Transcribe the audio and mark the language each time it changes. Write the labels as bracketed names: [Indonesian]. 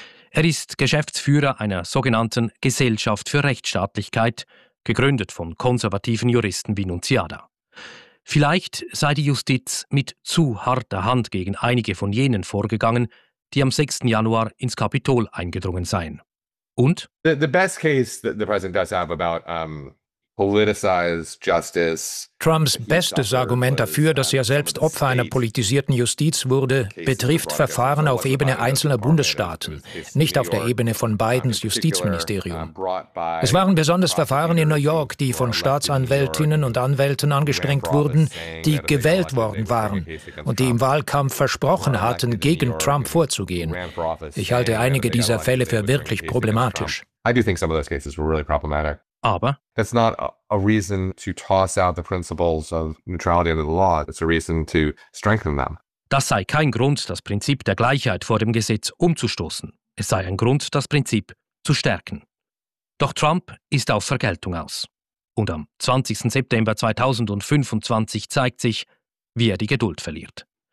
[German] Er ist Geschäftsführer einer sogenannten Gesellschaft für Rechtsstaatlichkeit, gegründet von konservativen Juristen wie Nunziata. Vielleicht sei die Justiz mit zu harter Hand gegen einige von jenen vorgegangen, die am 6. Januar ins Kapitol eingedrungen seien. Und? [English] The best case that the president does have about politicized justice. [German] Trumps bestes Argument dafür, dass er selbst Opfer einer politisierten Justiz wurde, betrifft Verfahren auf Ebene einzelner Bundesstaaten, nicht auf der Ebene von Bidens Justizministerium. Es waren besonders Verfahren in New York, die von Staatsanwältinnen und Anwälten angestrengt wurden, die gewählt worden waren und die im Wahlkampf versprochen hatten, gegen Trump vorzugehen. Ich halte einige dieser Fälle für wirklich problematisch. [English] I do think some of those cases were really problematic. [German] Aber [English] that's not a reason to toss out the principles of neutrality under the law. It's a reason to strengthen them. [German] Das sei kein Grund, das Prinzip der Gleichheit vor dem Gesetz umzustoßen. Es sei ein Grund, das Prinzip zu stärken. Doch Trump ist auf Vergeltung aus. Und am 20. September 2025 zeigt sich, wie er die Geduld verliert.